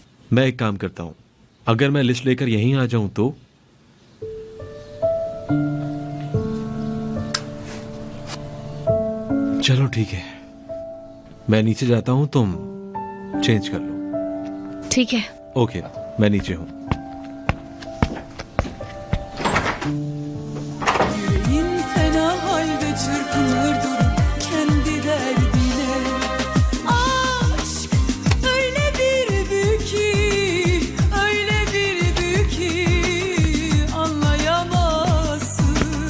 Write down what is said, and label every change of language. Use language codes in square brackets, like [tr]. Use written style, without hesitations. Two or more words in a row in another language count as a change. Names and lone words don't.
[hi] मैं एक काम करता हूँ, अगर मैं लिस्ट लेकर यहीं आ जाऊं तो? चलो ठीक है, मैं नीचे जाता हूँ, तुम चेंज कर लो। ठीक है। ओके, मैं नीचे हूँ। [tr] Yüreğin fena halde çırpınır durur kendi derdine. Aşk öyle bir büyük ki, öyle bir büyük ki anlayamazsın.